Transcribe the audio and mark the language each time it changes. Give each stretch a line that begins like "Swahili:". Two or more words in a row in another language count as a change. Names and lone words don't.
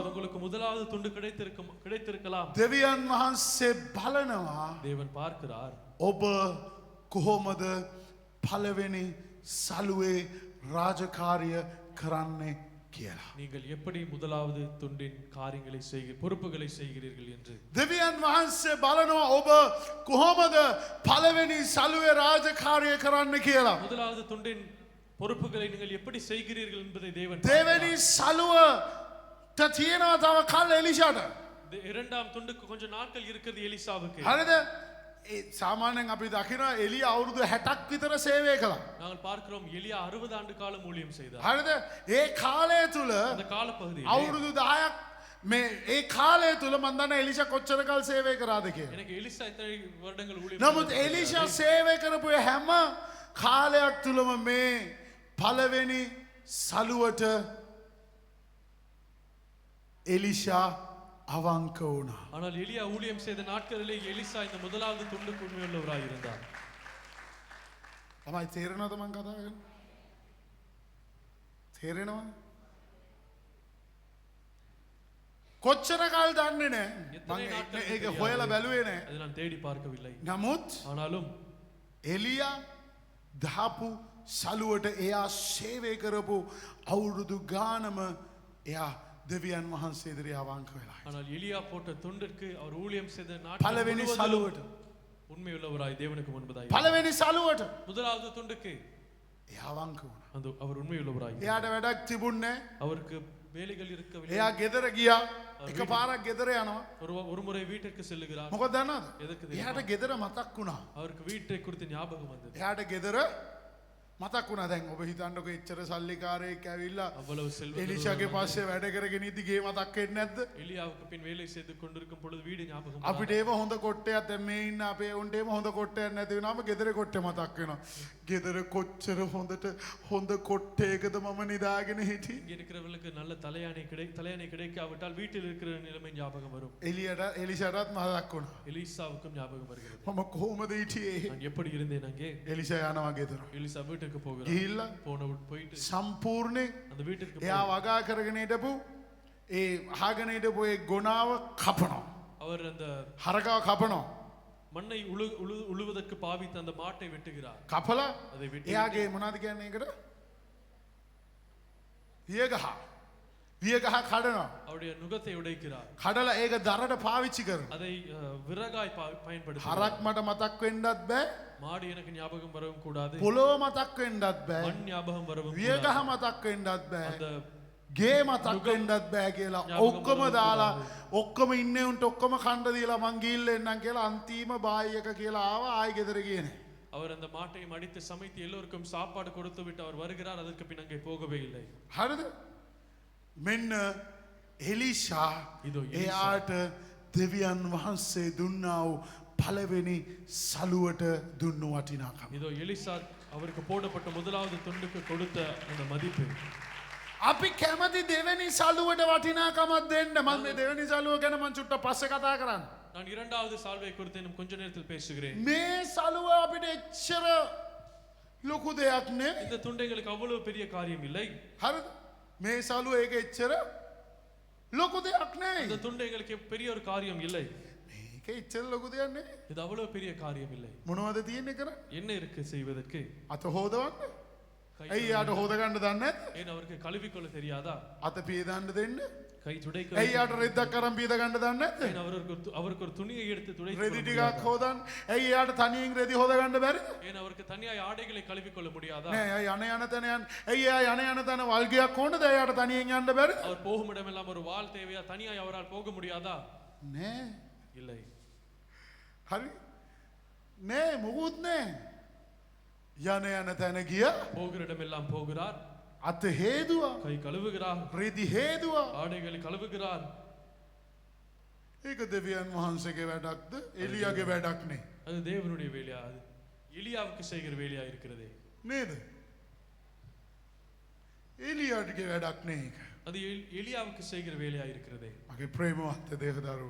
Tamil: உங்களுக்கு முதலாவது துண்டு கிடைத்திருக்கலாம்.
Sinhala: දෙවියන් වහන්සේ බලනවා
Tamil: தேவன் பார்க்கிறார்
Sinhala: ඔබ කොහොමද පළවෙනි සලුවේ රාජකාරිය කරන්නේ කියලා.
Tamil: நீங்கள் எப்படி முதலாவது துண்டின் காரியங்களை பொறுப்புகளை செய்கிறீர்கள் என்று.
Sinhala: දෙවියන් වහන්සේ බලනවා ඔබ කොහොමද පළවෙනි සලුවේ රාජකාරිය කරන්න කියලා.
Tamil: முதலாவது துண்டின் பொறுப்புகளை நீங்கள் எப்படி செய்கிறீர்கள் என்பதை தேவன்
Sinhala: දෙවෙනි සලුවට තියෙනවා තව කල් එලිෂාට.
Tamil: இரண்டாம் துண்டுக்கு கொஞ்சம் நாட்கள் இருக்கிறது எலிசாவுக்கு.
Sinhala: හරිද? ඒ සාමාන්‍යයෙන් අපි දකිනවා එලියා අවුරුදු 60ක් විතර සේවය කළා.
Tamil: நாங்கள் பார்க்கிறோம் எலியா 60 ஆண்டு காலம் ஊழியம் செய்தார்.
Sinhala: හරිද? ඒ කාලය තුල
Tamil: அந்த காலப்பகுதியில்
Sinhala: අවුරුදු 10ක් මේ ඒ කාලය තුල මම දන්න එලිෂා කොච්චර කල් සේවය කරාද කියලා.
Tamil: எனக்கு எலிசா எத்தனை வருடங்கள் ஊழியம்
Sinhala: නමුත් එලිෂා සේවය කරපු හැම කාලයක් තුලම මේ පළවෙනි සලුවට එලිෂා අවංක වුණා.
Tamil: ஆனால் எலியா ஊழியம் செய்த நாட்களிலே எலிசா இந்த முதலாவது துண்டுக்கு உண்மையுள்ளவராய் இருந்தார்.
Sinhala: තමයි තේරෙනවද මං කතා කරන්නේ? තේරෙනවද? කොච්චර කාල දන්නේ නැහැ. මම ඒක හොයලා බැලුවේ නැහැ.
Tamil: அதை நான் தேடி பார்க்கவில்லை.
Sinhala: නමුත්
Tamil: ஆனாலும்
Sinhala: එලියා දහපු සලුවට එයා සේවය කරපු අවුරුදු ගානම එයා දෙවියන් වහන්සේ ඉදිරියේ අවංක වෙලා.
Tamil: ஆனால் எலியா போட்ட துண்டிற்கு அவர் ஊழியம் செய்த
Sinhala: පළවෙනි
Tamil: நாட்கள்
Sinhala: සලුවට
Tamil: உண்மையுள்ளவராய் தேவனுக்கு முன்பதாய்.
Sinhala: පළවෙනි සලුවට
Tamil: முதலாவது துண்டுக்கு
Sinhala: එයා අවංක වුණා.
Tamil: அந்த அவர் உண்மையுள்ளவராய்.
Sinhala: එයාට වැඩක් තිබුණේ නැහැ.
Tamil: அவருக்கு வேலைகள் இருக்கவில்லை.
Sinhala: එයා ගෙදර ගියා. එකපාරක් ගෙදර යනවා.
Tamil: ஒரு முறை வீட்டிற்கு செல்லுகிறார்.
Sinhala: මොකද දන්නවද?
Tamil: எதற்கு
Sinhala: එයාට ගෙදර මතක් වුණා. அவருக்கு வீட்டை குறித்து ஞாபகம் வந்தது. එයාට ගෙදර මතක් වුණා. දැන් ඔබ හිතන්නකෝ එච්චර සල්ලිකාරයෙක් ඇවිල්ලා
Tamil: அவ்வளவு செல்வம்
Sinhala: එලිෂාගේ පස්සේ වැඩ කරගෙන ඉදි ගේ මතක් වෙන්නේ නැද්ද?
Tamil: எலியாவுக்கு பின் வேலை செய்து கொண்டிருக்கும் பொழுது வீடு ஞாபகம்
Sinhala: අපිට ඒව හොඳ කොට්ටයක් දැන් මේ ඉන්න අපේ උන්ට ඒව හොඳ කොට්ටයක් නැති වෙනාම ගෙදර කොට්ටේ මතක් වෙනවා. ගෙදර කොච්චර හොඳ කොට්ටයකද මම නිදාගෙන හිටියේ.
Tamil: இங்க இருக்கிறவர்களுக்கு நல்ல தலையணை கிடைக்காவிட்டால் வீட்டில் இருக்கிற நிலைமை ஞாபகம் வரும்.
Sinhala: එලිෂාටත් මතක් වුණා.
Tamil: எலிசாவுக்கும் ஞாபகம் வருகிறது.
Sinhala: මම කොහොමද හිටියේ?
Tamil: நான் எப்படி இருந்தேன் அங்கே.
Sinhala: එලිෂා යනවා ගෙදර.
Tamil: எலிசா வீட்டுக்கு போகிறார்.
Sinhala: ගිහිල්ලා
Tamil: போயிட்டு
Sinhala: සම්පූර්ණයෙන්
Tamil: அந்த வீட்டுக்கு
Sinhala: එයා වගා කරගෙන හිටපු ඒ අහගෙන හිටපු ඒ ගොනාව කපනවා.
Tamil: அவர் அந்த
Sinhala: හරකාව කපනවා.
Tamil: மண்ணை உழுவதற்கு பாவித்த அந்த மாட்டை வெட்டுகிறார்.
Sinhala: කපලා
Tamil: அதை வெட்டி
Sinhala: එයාගේ මොනවද කියන්නේ ඒකට? වියගහ. වියගහ කඩනවා.
Tamil: அவருடைய நுகத்தை உடைக்கிறார்.
Sinhala: කඩලා ඒක දරට පාවිච්චි කරනවා.
Tamil: அதை விறகாய் பயன்படுத்துகிறார்.
Sinhala: හරක් මට මතක් වෙන්නත් බෑ.
Tamil: மாடு எனக்கு ஞாபகம் வரவும் கூடாது.
Sinhala: පොළොව මතක් වෙන්නත් බෑ.
Tamil: மண் ஞாபகம் வரவும்
Sinhala: වියගහ
Tamil: கூடாது.
Sinhala: මතක් වෙන්නත් බෑ.
Tamil: அந்த
Sinhala: ගේ මතක් වෙන්නත් බෑ කියලා ඔක්කොම දාලා ඔක්කොම ඉන්නේ උන්ට ඔක්කොම කණ්ඩ දීලා මං ගිහිල්ලා එන්නම් කියලා අන්තිම බායි එක කියලා ආවා ආයි ගෙදර ගියේ නෑ.
Tamil: அவர் அந்த மாட்டை மடித்து சமைத்து எல்லோருக்கும் சாப்பாடு கொடுத்து விட்டு அவர் வருகிறார். அதற்கு பின் அங்கே போகவே இல்லை.
Sinhala: හරිද? මෙන්න එලිෂා
Tamil: இதோ
Sinhala: එයාට දෙවියන් වහන්සේ දුන්නා වූ පළවෙනි සලුවට දුන්නු වටිනාකම.
Tamil: இதோ எலிசா அவருக்கு போடப்பட்ட முதலாவது துண்டுக்கு கொடுத்த அந்த மதிப்பு.
Sinhala: අපි කැමති දෙවැනි සලුවට වටිනාකමක් දෙන්න. මම මේ දෙවැනි සලුව ගැන මං චුට්ටක් පස්සේ කතා කරන්න.
Tamil: நான் இரண்டாவது சால்வை குறித்து இன்னும் கொஞ்ச நேரத்தில் பேசுகிறேன்.
Sinhala: මේ සලුව අපිට එච්චර ලොකු දෙයක් නේ.
Tamil: இந்த துண்டு எங்களுக்கு அவ்வளவு பெரிய காரியம் இல்லை.
Sinhala: හරිද? මේ සලුව ඒක එච්චර ලොකු දෙයක් නෙවෙයි.
Tamil: இந்த துண்டு எங்களுக்கு பெரிய ஒரு காரியம் இல்லை.
Sinhala: මේක එච්චර ලොකු දෙයක් නෙවෙයි.
Tamil: இது அவ்வளவு பெரிய காரியம் இல்லை.
Sinhala: මොනවද තියෙන්නේ කරන්නේ?
Tamil: என்ன இருக்கு செய்வதற்கு?
Sinhala: අත හොදවන්න. ඇයි යාට හොද ගන්න දන්නේ නැද්ද?
Tamil: ஏன் அவருக்கு கழுவிக்கொள்ள தெரியாதா?
Sinhala: අත පියදන්න දෙන්න.
Tamil: கை துடைக்க
Sinhala: ඇයි යාට රෙද්දක් අරන් පියද ගන්න දන්නේ නැද්ද?
Tamil: ஏன் அவருக்கு ஒரு துணியை எடுத்து துடைத்து
Sinhala: රෙදි ටිකක් හොදන්න. ඇයි යාට තනියෙන් රෙදි හොද ගන්න බැරිද?
Tamil: ஏன் அவருக்கு தனியாய் ஆடைகளை கழுவிக்கொள்ள முடியாதா?
Sinhala: නෑ ඇයි යන තැන යන්න. ඇයි එයා යන තැන වල්ගයක් ඕනද? එයාට තනියෙන් යන්න බැරිද?
Tamil: அவர் போகும் இடமெல்லாம் ஒரு வாள் தேவையா? தனியாய் அவரால் போக முடியாதா?
Sinhala: නෑ.
Tamil: இல்லை.
Sinhala: හරි. නෑ මොකුත් නෑ. යන තැන ගියා.
Tamil: போகிற இடமெல்லாம் போகிறார்.
Sinhala: අත හේදුවා.
Tamil: கை கழுவுகிறார்.
Sinhala: රෙදි හේදුවා.
Tamil: ஆடைகளை கழுவுகிறார்.
Sinhala: ඒක දෙවියන් වහන්සේගේ වැඩක්ද? එලියාගේ වැඩක් නේ.
Tamil: அது தேவனுடைய வேலையா? அது எலியாவுக்கு செய்கிற வேலையா இருக்கிறது.
Sinhala: නේද? එලියාගේ වැඩක් නේ ඒක.
Tamil: அது எலியாவுக்கு செய்கிற வேலையா இருக்கிறது.
Sinhala: මගේ ප්‍රේමවත් දේවදරුවෝ.